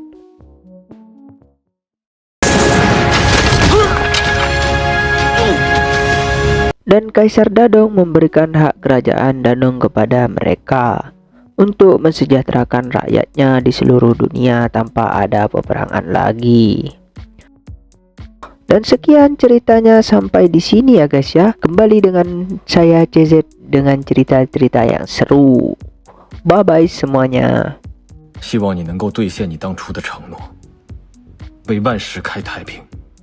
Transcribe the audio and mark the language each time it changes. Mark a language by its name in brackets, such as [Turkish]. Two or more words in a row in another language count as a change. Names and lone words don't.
[Indonesian] Dan Kaisar Dadong memberikan hak kerajaan Dadong kepada mereka untuk mensejahterakan rakyatnya di seluruh dunia tanpa ada peperangan lagi. Dan sekian ceritanya sampai di sini ya guys ya. Kembali dengan saya CZ dengan cerita-cerita yang seru. [English] Bye bye [Indonesian] semuanya. [Chinese] 希望你能够兑现你当初的承诺，为万世开太平。